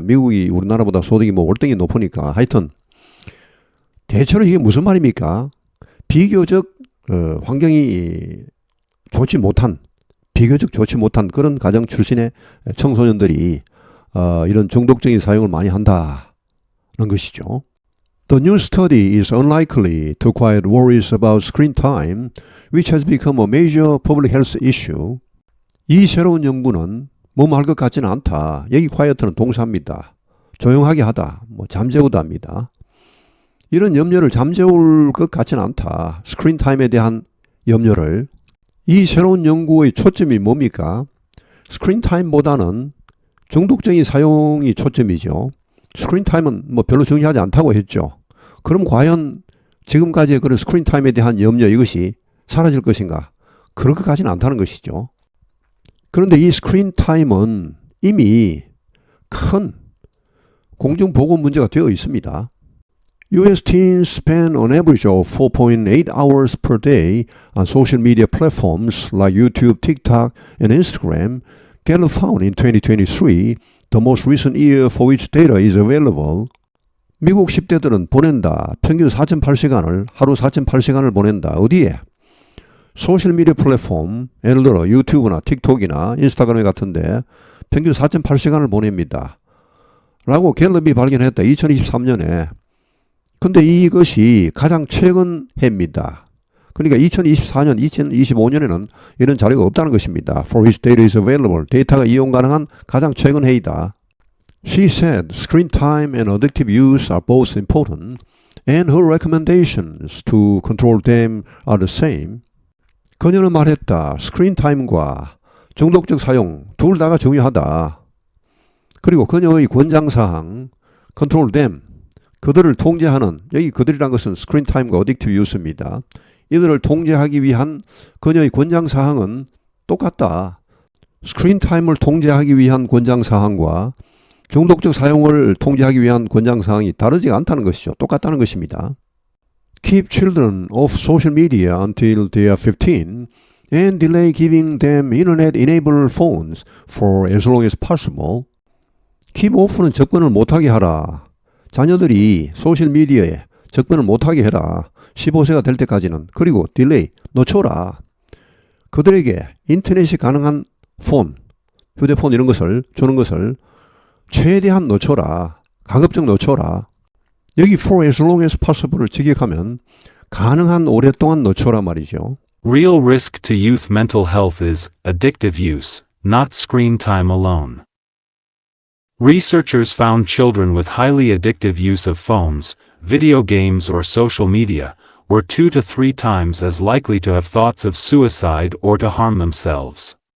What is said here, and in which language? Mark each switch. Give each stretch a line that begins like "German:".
Korean: 미국이 우리나라보다 소득이 월등히 높으니까. 하여튼 대체로 이게 무슨 말입니까? 비교적 환경이 비교적 좋지 못한 그런 가정 출신의 청소년들이 이런 중독적인 사용을 많이 한다는 것이죠.
English: The new study is unlikely to quiet worries about screen time, which has become a major public health issue.
Korean: 이 새로운 연구는 뭐할 것 같지는 않다. 여기 quiet는 동사입니다. 조용하게 하다, 잠재우다 합니다. 이런 염려를 잠재울 것 같지는 않다. 스크린 타임에 대한 염려를. 이 새로운 연구의 초점이 뭡니까? 스크린 타임보다는 중독적인 사용이 초점이죠. 스크린 타임은 별로 중요하지 않다고 했죠. 그럼 과연 지금까지의 그런 스크린 타임에 대한 염려, 이것이 사라질 것인가? 그럴 것 같지는 않다는 것이죠. 그런데 이 스크린 타임은 이미 큰 공중보건 문제가 되어 있습니다.
English: US teens spend an average of 4.8 hours per day on social media platforms like YouTube, TikTok, and Instagram. Gallup found in 2023, the most recent year for which data is available.
Korean: 미국 10대들은 평균 4.8시간을, 하루 4.8시간을 보낸다. 어디에? 소셜미디어 플랫폼, 예를 들어 유튜브나 틱톡이나 인스타그램 같은데 평균 4.8시간을 보냅니다. 라고 갤럽이 발견했다. 2023년에. 근데 이것이 가장 최근 해입니다. 그러니까 2024년, 2025년에는 이런 자료가 없다는 것입니다.
English: For which data is available.
Korean: 데이터가 이용 가능한 가장 최근 해이다.
English: She said screen time and addictive use are both important and her recommendations to control them are the same.
Korean: 그녀는 말했다. 스크린 타임과 중독적 사용 둘 다가 중요하다. 그리고 그녀의 권장사항
English: control them.
Korean: 그들을 통제하는, 여기 그들이란 것은 스크린 타임과 어딕티브 유스입니다. 이들을 통제하기 위한 그녀의 권장사항은 똑같다. 스크린 타임을 통제하기 위한 권장사항과 중독적 사용을 통제하기 위한 권장사항이 다르지 않다는 것이죠. 똑같다는 것입니다.
English: Keep children off social media until they are 15 and delay giving them internet-enabled phones for as long as possible.
Korean: Keep off는 접근을 못하게 하라. 자녀들이 소셜미디어에 접근을 못하게 해라. 15세가 될 때까지는. 그리고 딜레이, 늦춰라. 그들에게 인터넷이 가능한 폰, 휴대폰 이런 것을 주는 것을 최대한 늦춰라. 가급적 늦춰라. 여기
English: for as long as possible
Korean: 을 직역하면 가능한 오랫동안 늦춰라 말이죠.
English: Real risk to youth mental health is addictive use, not screen time alone. Researchers found children with highly addictive use of phones, video games or social media were 2 to 3 times as likely to have thoughts of suicide or to harm themselves.